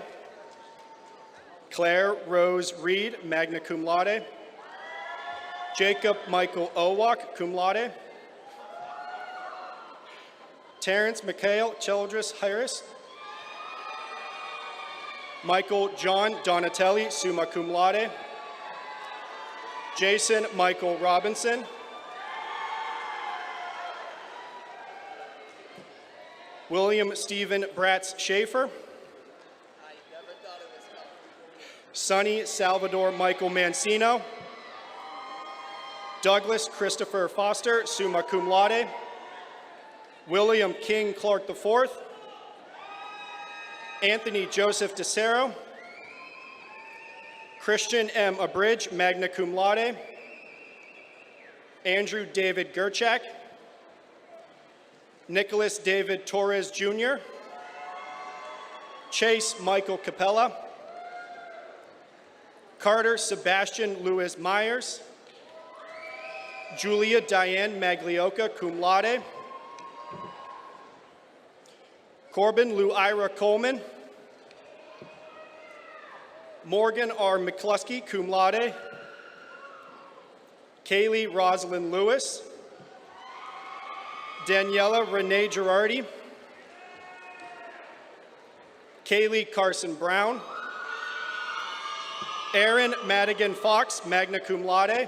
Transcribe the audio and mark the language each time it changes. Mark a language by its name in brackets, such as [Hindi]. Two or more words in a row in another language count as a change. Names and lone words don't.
[English] Claire Rose Reed, [Latin] magna cum laude. [English] Jacob Michael Owak, [Latin] cum laude. [English] Terrence Mikhail Childress Harris. Michael John Donatelli, [Latin] summa cum laude. [English] Jason Michael Robinson. William Stephen Bratz Schaefer. Sonny Salvador Michael Mancino. Douglas Christopher Foster, [Latin] summa cum laude. [English] William King Clark IV. Anthony Joseph DeCero. Christian M. [Latin] Abridge, magna cum laude. [English] Andrew David Gerchak. Nicholas David Torres Jr. Chase Michael Capella. Carter Sebastian Lewis Myers. Julia Diane Maglioka, [Latin] cum laude. [English] Corbin Lou Ira Coleman. Morgan R. [Latin] McCluskey, cum laude. [English] Kaylee Rosalind Lewis. Daniela Renee Girardi. Kaylee Carson Brown. Aaron Madigan Fox, [Latin] magna cum laude.